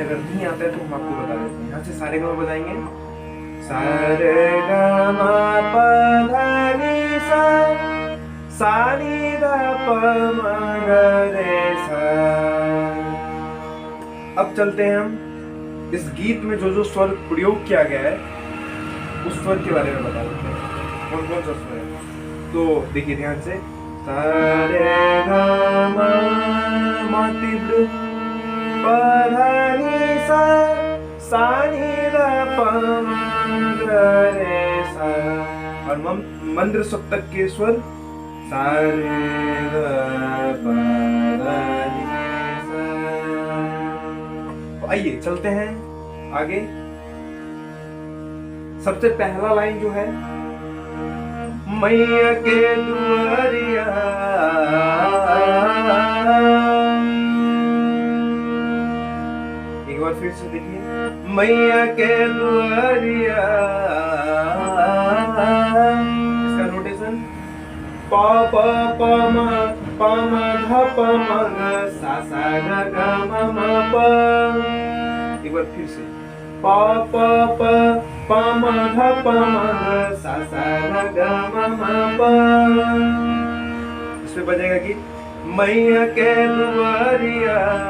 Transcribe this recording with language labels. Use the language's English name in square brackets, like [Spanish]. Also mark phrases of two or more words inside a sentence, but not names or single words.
[Hindi] अगर नहीं आता है तो हम आपको बता देते हैं। यहाँ से सारेगामा बजाएंगे। सारेगामा पधानी सा सानी धा प म ग रे सा। अब चलते हैं हम इस गीत में जो जो स्वर प्रयोग किया गया है उस स्वर के बारे में बता देते हैं, कौन कौन सा स्वर है। तो देखिए ध्यान से, सा रे ग म तीव्र प ध नि सा सा नि ध प म ग रे सा। और मंद्र सप्तक के स्वर सा रे ग प ध नि सा। तो आइए चलते हैं आगे। सबसे पहला लाइन जो है, मैया के दुआरिया एक बार फिर से देखिए, मैया के दुआरिया। इसका नोटेशन प प प म प म ध प म ग सा सा ग ग म म प। एक बार फिर से प प प प म ध प म ग सा सा ग ग म म प। इसमें बजेगा कि मैया के दुआरिया।